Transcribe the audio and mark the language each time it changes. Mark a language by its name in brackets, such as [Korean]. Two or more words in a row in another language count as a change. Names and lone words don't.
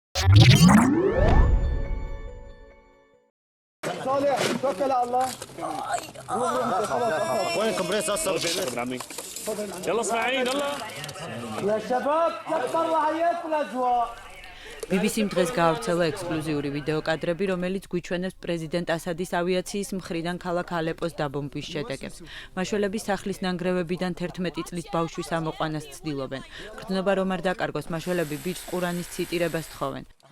[Arabic] صالح توكل على الله وين كومبريس اصلا يلا اسماعيل يلا يا شباب كبر وحياة الاجواء [Georgian] BBC-მ დღეს გაავრცელა ექსკლუზიური ვიდეო კადრები, რომელიც გვიჩვენებს პრეზიდენტ ასადის ავიაციის მხრიდან ქალაქ ალეპოს დაბომბვის შედეგებს. მაშველების სახლის ნანგრევებიდან 11 წლის ბავშვის ამოყვანას ცდილობენ. გრძნობა რომ არ დაკარგოს, მაშველები ბიჭს ყურანის ციტირებას თხოვენ.